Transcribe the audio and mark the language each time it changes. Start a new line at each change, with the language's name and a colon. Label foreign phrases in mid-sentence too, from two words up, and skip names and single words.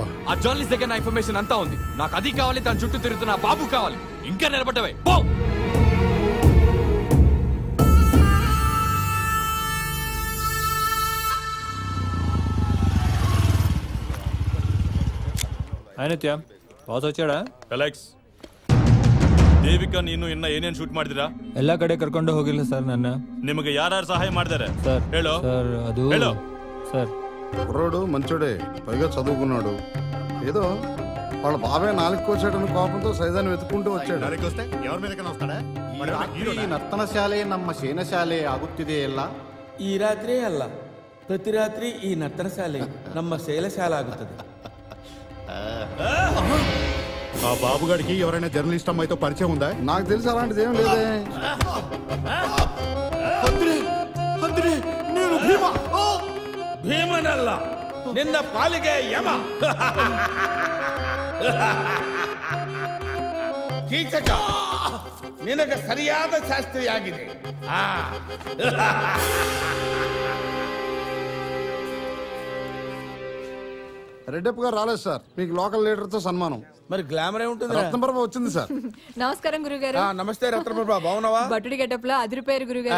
Telugu: ఆ జర్నలిస్ట్ దగ్గర నా ఇన్ఫర్మేషన్ అంతా ఉంది. నాకు అది కావాలి, తన చుట్టూ తిరుగుతున్న బాబు కావాలి. ఇంకా నిలబడ్డవే పో. ಬಾಸ್ వచ్చాడా?
Kannada: ಅಲೆಕ್ಸ್ ದೇವಿಕಾ ನೀನು ಇನ್ನ ಏನೇನ್ ಶೂಟ್ ಮಾಡಿದಿರಾ? ಎಲ್ಲ ಕಡೆ ಕರ್ಕೊಂಡು ಹೋಗಿಲ್ಲ ಸರ್ ನನ್ನ. ನಿಮಗೆ ಯಾರು ಸಹಾಯ ಮಾಡಿದ್ದಾರೆ ಸರ್? ಹೇಳು ಸರ್ ಅದು ಹೇಳು. ಸರ್
Telugu: కుర్రోడు మంచోడే, పైగా చదువుకున్నాడు. ఏదో వాళ్ళ బాబాయ్ 4 కోసాడని కోపంతో సైదాన్ని వెతుక్కుంటూ వచ్చాడు.
Kannada: ಈ ನರ್ತನ ಶಾಲೆ ನಮ್ಮ ಸೇನಾ ಶಾಲೆ ಆಗುತ್ತಿದೆ ಎಲ್ಲ. ಈ ರಾತ್ರಿ ಅಲ್ಲ, ಪ್ರತಿ ರಾತ್ರಿ ಈ ನರ್ತನ ಶಾಲೆ ನಮ್ಮ ಶೈಲ ಶಾಲೆ ಆಗುತ್ತದೆ.
Telugu: ఆ బాబుగాడికి ఎవరైనా జర్నలిస్ట్ అమ్మాయితో పరిచయం ఉందా? నాకు తెలిసి అలాంటిది ఏం లేదే.
Kannada: ಭೀಮನಲ್ಲ, ನಿನ್ನ ಪಾಲಿಗೆ ಯಮ. ಕೀಚಕ ನಿನಗೆ ಸರಿಯಾದ ಶಾಸ್ತ್ರಿಯಾಗಿದೆ.
Telugu: రెడ్డప్ప గారు రాలేదు సార్, మీకు
English: local leader
Telugu: తో సన్మానం. మరి గ్లామర్ ఏముంటుంది? రత్నప్రభ వచ్చింది సార్. నమస్కారం గురుగారు. నమస్తే రత్నప్రభ, బాగున్నావా? బట్టుడి గెటప్ లో అదిరిపోయారు గురుగారు.